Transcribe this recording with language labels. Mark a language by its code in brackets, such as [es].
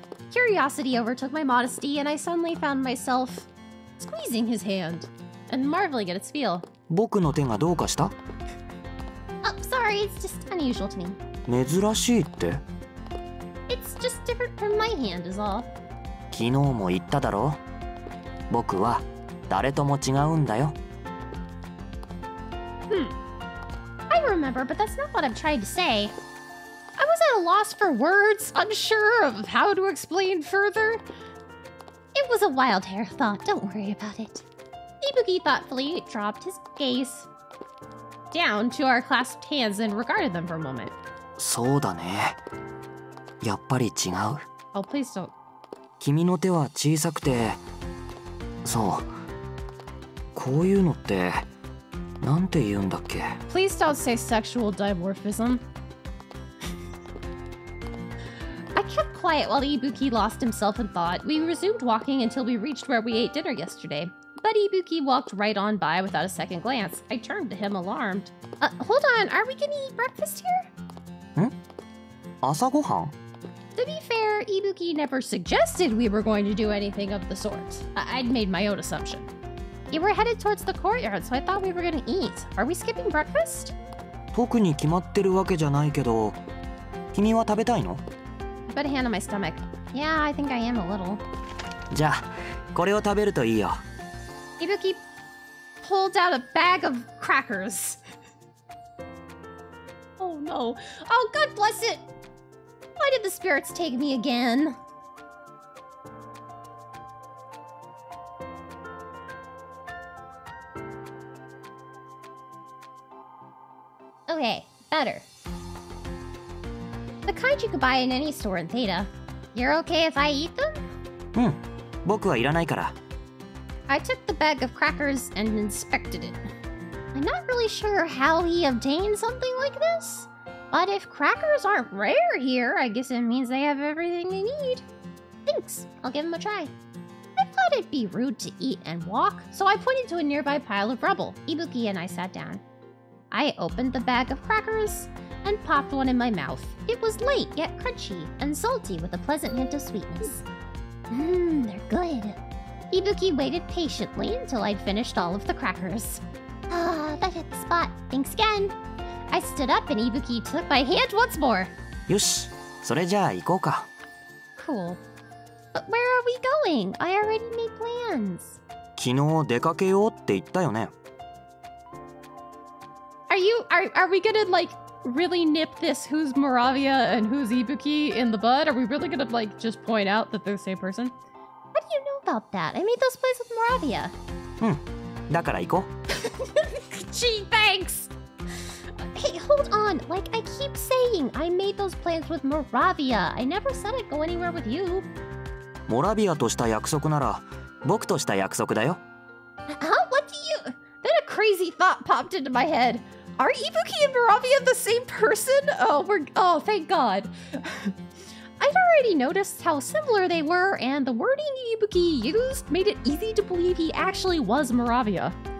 [en] Curiosity overtook my modesty, and I suddenly found myself squeezing his hand and marveling at its feel. [ja] 僕の手がどうかした？ [en] Oh, sorry, it's just unusual to me. [ja] 珍しいって？ [en] It's just different from my hand is all. [ja] 昨日も言っただろう。僕は誰とも違うんだよ。 [en] I remember, but that's not what I'm trying to say. I was at a loss for words, unsure of how to explain further. It was a wild hair thought, don't worry about it. Ibuki thoughtfully dropped his gaze down to our clasped hands and regarded them for a moment. [ja] そうだね。やっぱり違う。 [en] Oh, please don't. [ja] 君の手は小さくて、そう。こういうのってなんて言うんだっけ？ [en] Please don't say sexual dimorphism. I kept quiet while Ibuki lost himself in thought. We resumed walking until we reached where we ate dinner yesterday. But Ibuki walked right on by without a second glance. I turned to him alarmed. Hold on, are we gonna eat breakfast here? [ja] 朝ごはん？ [en] To be fair, Ibuki never suggested we were going to do anything of the sort. I'd made my own assumption. You were headed towards the courtyard, so I thought we were gonna eat. Are we skipping breakfast? [ja] 特に決まってるわけじゃないけど、君は食べたいの？ [en] I put a hand on my stomach. Yeah, I think I am a little. [ja] じゃあ、これを食べるといいよ。 [en] Ibuki pulled out a bag of crackers. Oh no. Oh, God bless it! Why did the spirits take me again? Okay, better. The kind you could buy in any store in Theta. You're okay if I eat them? [ja] うん、僕はいらないから。 [en] I took the bag of crackers and inspected it. I'm not really sure how he obtained something like this, but if crackers aren't rare here, I guess it means they have everything they need. Thanks, I'll give them a try. I thought it'd be rude to eat and walk, so I pointed to a nearby pile of rubble. Ibuki and I sat down. I opened the bag of crackers and popped one in my mouth. It was light yet crunchy and salty with a pleasant hint of sweetness. They're good. Ibuki waited patiently until I'd finished all of the crackers. Ah, that hit the spot. Thanks again. I stood up and Ibuki took my hand once more. [ja] よし、それじゃあ行こうか。 [en] Cool. But where are we going? I already made plans. [ja] 昨日出かけようって言ったよね。 [en] are we gonna like really nip this who's Moravia and who's Ibuki in the bud? Are we really gonna like just point out that they're the same person? How do you know about that? I made those plays with Moravia. [ja] だから行こう。 [en] Gee, thanks! Hey, hold on. Like I keep saying, I made those plans with Moravia. I never said I'd go anywhere with you. [ja] モラビアとした約束なら僕とした約束だよ。 [en] Huh? What do you... Then a crazy thought popped into my head. Are Ibuki and Moravia the same person? Oh, thank God. I'd already noticed how similar they were, and the wording Ibuki used made it easy to believe he actually was Moravia.